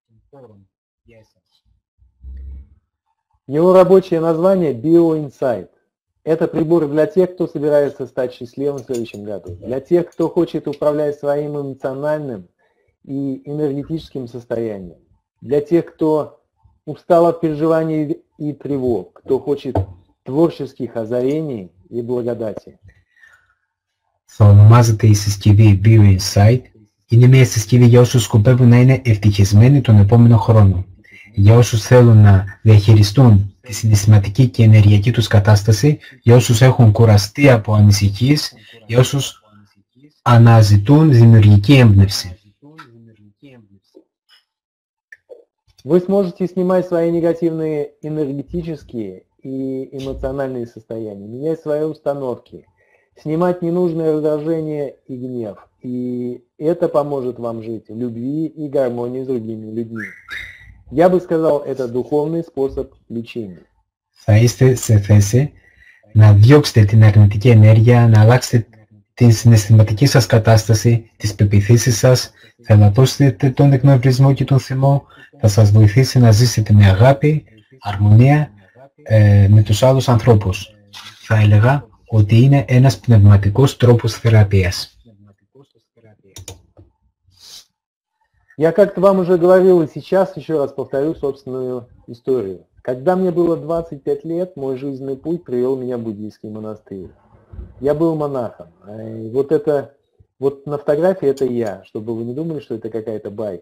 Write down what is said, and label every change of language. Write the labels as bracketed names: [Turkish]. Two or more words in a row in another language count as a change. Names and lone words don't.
[Russian] Его рабочее название BioInsight. Это прибор для тех, кто собирается стать счастливым в следующем году, для тех, кто хочет управлять своим эмоциональным и энергетическим состоянием, для тех, кто устал от переживаний и тревог, кто хочет творческих озарений и благодати. [Greek] Θα ονομάζεται η συσκευή BioInsight. Είναι μια συσκευή για όσους σκοπεύουν να είναι ευτυχισμένοι τον επόμενο χρόνο. Για όσους θέλουν να διαχειριστούν τη συναισθηματική και ενεργειακή τους κατάσταση, για όσους έχουν κουραστεί από ανησυχίες, για όσους αναζητούν δημιουργική έμπνευση. [Russian] Вы сможете снимать свои негативные энергетические и эмоциональные состояния, менять свои установки, снимать ненужное раздражение и гнев. И это поможет вам жить в любви и гармонии с другими людьми. Я бы сказал, это духовный способ лечения. [Greek] Θα είστε σε θέση να διώξετε την αρνητική ενέργεια, να αλλάξετε την συναισθηματική σας κατάσταση, τις πεποιθήσεις σας, θα ελαττώσετε τον εκνευρισμό και τον θυμό, θα σας βοηθήσει να ζήσετε με αγάπη, αρμονία με τους άλλους ανθρώπους. θα έλεγα ότι είναι ένας πνευματικός τρόπος θεραπείας. [Russian] Я как-то вам уже говорил, и сейчас еще раз повторю собственную историю. Когда мне было 25 лет, мой жизненный путь привел меня в буддийский монастырь. Я был монахом. И вот на фотографии это я, чтобы вы не думали, что это какая-то байка.